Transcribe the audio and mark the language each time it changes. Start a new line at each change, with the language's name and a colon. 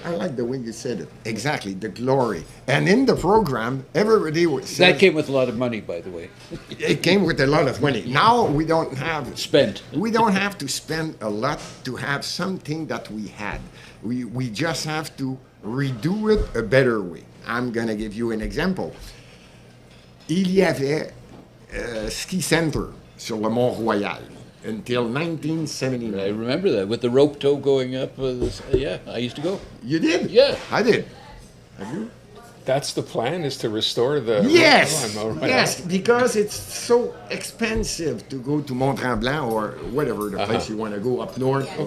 English: I like the way you said it. Exactly, the glory. And in the program, everybody would say... that came with a lot of money, by the way. It came with a lot of money. Now we don't have... Spent. We don't have to spend a lot to have something that we had. We just have to redo it a better way. I'm going to give you an example.
French: Il y avait
English: ski center
French: sur le Mont-Royal
English: until 1979. I remember that with the rope tow going up. Yeah, I used to go. You did? Yeah. I did. Have you? That's the plan, is to restore the... Yes, Oh, right. yes, because it's so expensive to go to Mont Tremblant or whatever the place you want to go up north or